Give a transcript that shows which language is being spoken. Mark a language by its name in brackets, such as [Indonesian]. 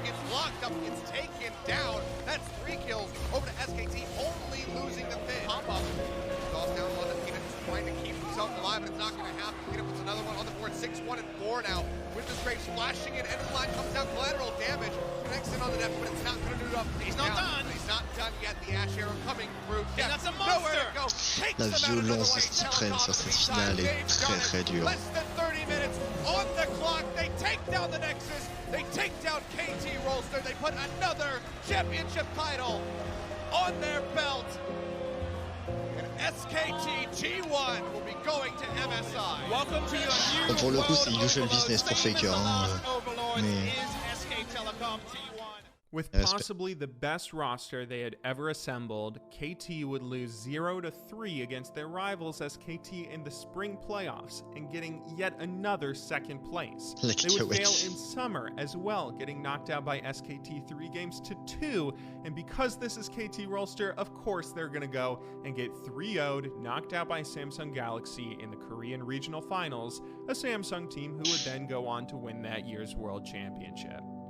[English] Gets locked up, gets taken down. That's 3 kills over to SKT, only losing the fifth. Pop up. Toss down on the team, trying to keep himself alive, but it's not going to happen. Peter puts another one on the board, 6-1-4 now. With the straight flashing in, end of the line comes down, collateral damage. Connects in on the net, but it's not going to do it up. He's not done. He's not done yet. The Ash Arrow coming through. That's a monster. [French] La violence de Stephen sur cette finale est très très dure. [English] Less than 30 minutes on the clock. They take down the Nexus. They take down KT Rolster. They put another championship title on their belt. SKT G1 will be going to MSI. Welcome to your new [French] pour le coup, c'est [English] usual business [French] pour Faker. Mais... [English] With possibly the best roster they had ever assembled, KT would lose 0-3 against their rivals SKT in the spring playoffs and getting yet another second place. They would fail in summer as well, getting knocked out by SKT 3-2, and because this is KT Rolster, of course they're gonna go and get 3-0'd, knocked out by Samsung Galaxy in the Korean Regional Finals, a Samsung team who would then go on to win that year's World Championship.